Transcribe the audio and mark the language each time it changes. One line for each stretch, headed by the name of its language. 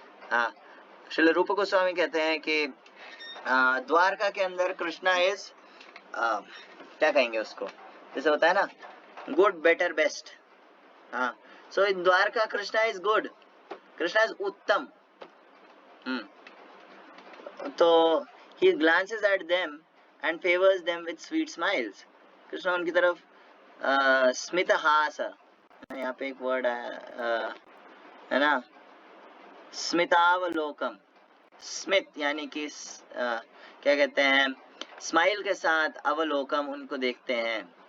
Hindi: हाँ, श्रील रूप गोस्वामी कहते हैं कि द्वारका के अंदर कृष्णा इज क्या कहेंगे उसको, जैसे होता है ना
English: Good better best. हाँ, so in Dwarka Krishna is good, Krishna is उत्तम। तो he glances at them and favors them with sweet smiles.
Hindi: Krishna उनकी तरफ स्मित हास, यहाँ पे एक वर्ड है ना, स्मितावलोकम। स्मित यानी कि क्या कहते हैं, स्माइल के साथ अवलोकम, उनको देखते हैं।